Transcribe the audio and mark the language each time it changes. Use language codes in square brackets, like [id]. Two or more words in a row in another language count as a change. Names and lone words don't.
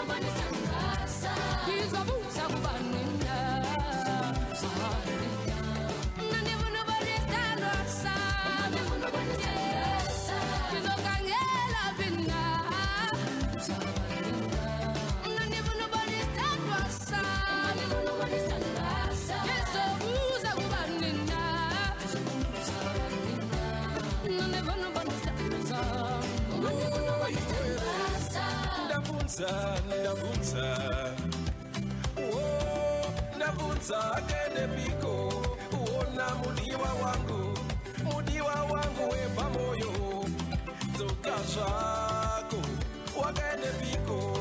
[xh] ndizobuza kubanina nandifuna ubona isithandwa sami ndizokhangela phina nandifuna ubona isithandwa sami ndizobuza kubanina nandifuna ubona isithandwa sami [sn] Ndavunza kende piko uona mudiwa wangu wepa moyo zoka zvako wakende piko